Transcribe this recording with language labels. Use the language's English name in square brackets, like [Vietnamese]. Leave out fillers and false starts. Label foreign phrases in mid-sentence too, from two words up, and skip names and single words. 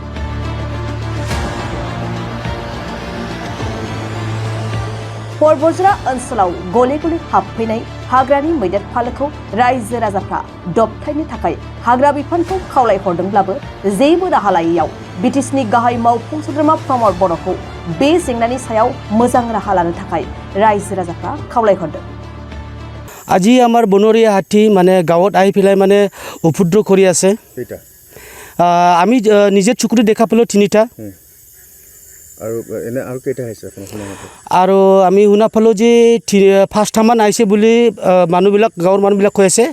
[Bodo] फरबुजारा ओनसोलाव गले गले हाबफैनाय हाग्रानि मैदेर फालोखौ रायजो राजाफ्रा दबथायनो थाखाय हाग्रा बिफानखौ खावलायहरदोंब्लाबो जेबो राहा लायैयाव बिटिसिनि गाहाय मावफुं सोद्रोमा प्रमद बर'खौ बे जेंनानि सायाव मोजां राहा लानो थाखाय रायजो राजाफ्रा खावलायहरदों। [Assamese] আজি আমাৰ বনৰীয়া হাতী মানে গাঁৱত আহি পেলাই মানে উপদ্ৰৱ কৰি আছে। আমি নিজে চকুৰে দেখা পালোঁ 3টা। আৰু আমি শুনা পালোঁ যে 5টামান আহিছে বুলি মানুহবিলাক গাঁৱৰ মানুহবিলাক কৈ আছে।